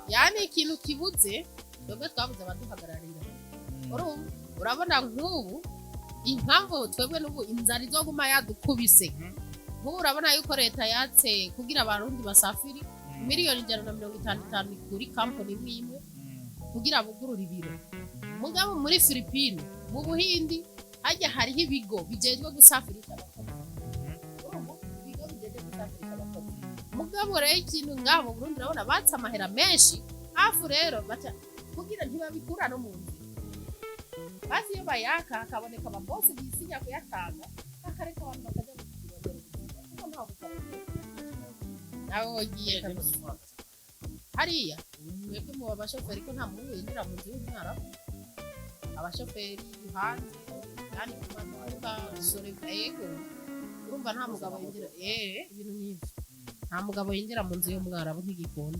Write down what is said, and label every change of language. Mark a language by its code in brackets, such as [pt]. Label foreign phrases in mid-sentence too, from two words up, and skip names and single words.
[rn] yani ikintu kibuze twebwe twabuze abaduhagararira urabona nk'ubu impamvu twebwe n'ubu inzara izoguma yadukubise nk'ubu urabona yuko leta yatse kugira abarundi basafiri miliyoni 155 kuri kampani imwe kugira bugurura ibiro mugabo muri Filipino mu Buhindi hajya hariho ibigo bijejwe gusafirisha abakozi ibigo bijejwe gusafirisha abakozi mugabo rero ikintu ngabo Burundi urabona batse amahera menshi hafu rero baca kugira ntibabikura no mu nzu basi iyo bayaka hakaboneka ababosi bisinya kuyatanga bakareka abantu bakajya nawe wagiye hariya mwebwe mu bashoferi ko nta muntu winjira mu nzu y'umwara abashoferi hanze yani kumanuka soreka yego urumva nta mugabo yinjira ibintu nk'ibyo nta mugabo yinjira mu nzu y'umwarabu nk'igikunda